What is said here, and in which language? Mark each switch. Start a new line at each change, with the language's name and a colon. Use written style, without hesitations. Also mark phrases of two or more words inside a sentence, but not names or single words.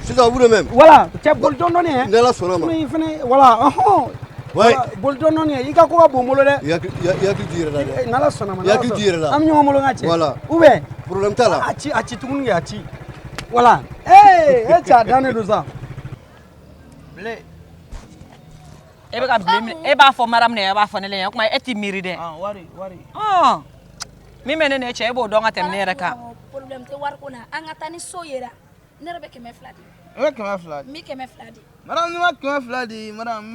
French: sisan vous de même
Bambara: Voilà cɛ boli dɔɔni dɔɔni hein. ni ala sɔnna ma Sinon i fɛnɛ voilà ɔhɔn.
French: Ouais.
Bambara: Voilà, boli dɔɔni dɔɔni i ka ko ka bon n bolo dɛ. i hakili t'i yɛrɛ la dɛ N'ala sɔnna ma. I hakili t'i yɛrɛ la. An bɛ ɲɔgɔn bolo n ka cɛ.
French: Voilà. Ou bien
Bambara: problème t'a la a ci tuguni kɛ a ci. Voilà. Eh e cɛ a dannen don sa. bile e bɛ ka bilen minɛ e b'a fɔ maramu de ye e b'a fɔ ne la yan o tuma e t'i miiri dɛ wari ɔn min bɛ ne n'e cɛ e b'o dɔn ka tɛmɛ ne yɛrɛ kan Problème tɛ wariko la. An ka taa ni so yera. Ne yɛrɛ bɛ 200 di. i bɛ 200 di Mi 200 di. madame ni ma 200 di madame mi